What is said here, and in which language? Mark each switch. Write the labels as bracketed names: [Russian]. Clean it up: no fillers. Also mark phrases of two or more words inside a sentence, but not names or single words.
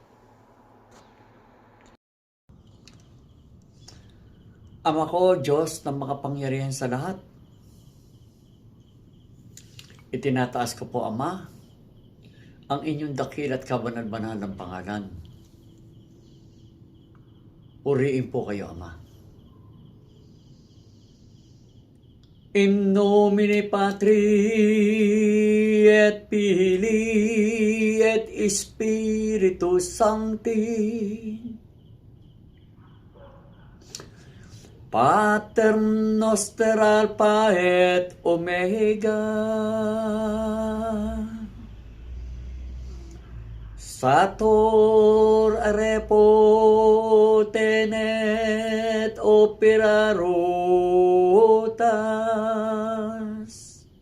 [Filipino] Ama ko, Diyos na makapangyarihan sa lahat, itinataas ko po, Ama, ang inyong dakil at kabanal-banal ng pangalan. Puriin po kayo, Ama. [Latin] In nomine Patri et Filii et Spiritus Sancti. Pater noster Alpha et Omega. Sator arepo tenet operarotas.